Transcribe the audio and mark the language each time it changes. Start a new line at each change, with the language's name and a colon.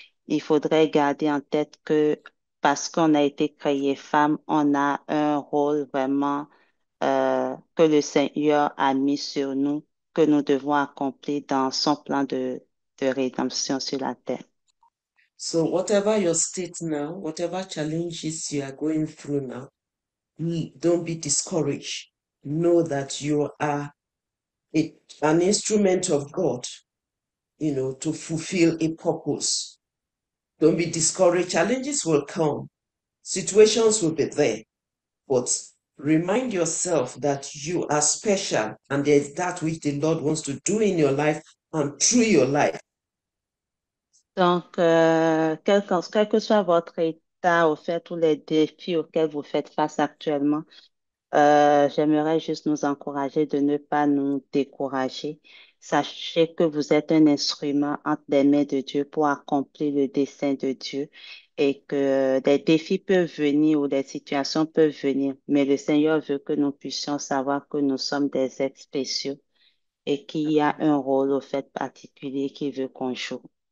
French: Il faudrait garder en tête que parce qu'on a été créé femme, on a un rôle vraiment que le Seigneur a mis sur nous, que nous devons accomplir dans son plan de rédemption sur la terre.
English: So, whatever your state now, whatever challenges you are going through now, don't be discouraged. Know that you are an instrument of God, to fulfill a purpose. Don't be discouraged. Challenges will come, situations will be there, but remind yourself that you are special and there is that which the Lord wants to do in your life and through your life.
French: Donc, quel que soit votre état, au fait, ou les défis auxquels vous faites face actuellement, j'aimerais juste nous encourager de ne pas nous décourager. Sachez que vous êtes un instrument entre les mains de Dieu pour accomplir le dessein de Dieu et que des défis peuvent venir ou des situations peuvent venir, mais le Seigneur veut que nous puissions savoir que nous sommes des êtres spéciaux et qu'il y a un rôle au fait particulier qu'il veut qu'on joue.